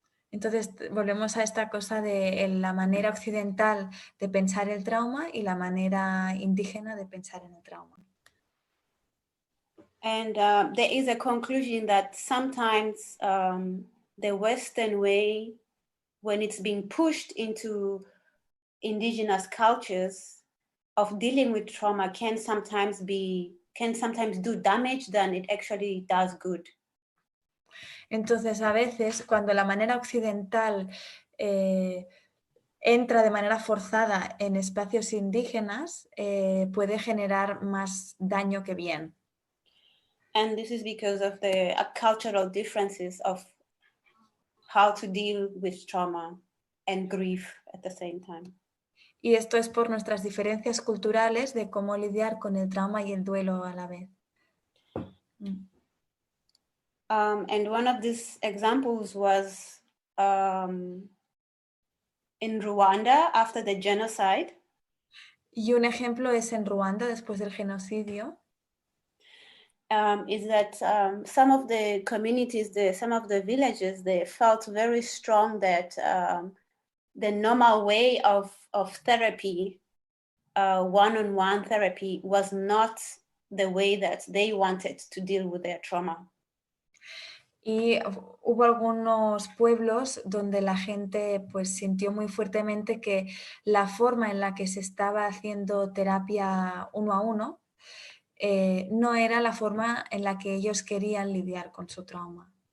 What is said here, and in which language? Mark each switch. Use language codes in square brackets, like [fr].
[es] Entonces volvemos a esta cosa de la manera occidental de pensar el trauma y la manera indígena de pensar en el trauma. [en] And there is a conclusion that sometimes the Western way, when it's being pushed into indigenous cultures of dealing with trauma, can sometimes do damage than it actually does good. [es] Entonces, a veces, cuando la manera occidental entra de manera forzada en espacios indígenas, puede generar más daño que bien. [en] And this is because of the cultural differences of how to deal with trauma and grief at the same time. [es] Y esto es por nuestras diferencias culturales de cómo lidiar con el trauma y el duelo a la vez. [en] And one of these examples was in Rwanda after the genocide. [es] Y un ejemplo es en Ruanda después del genocidio. [en] Is that some of the communities, some of the villages, they felt very strong that the normal way of therapy, one-on-one therapy, was not the way that they wanted to deal with their trauma. [es] Y hubo algunos pueblos donde la gente pues sintió muy fuertemente que la forma en la que se estaba haciendo terapia uno a uno no era la forma en la que ellos querían lidiar con su trauma.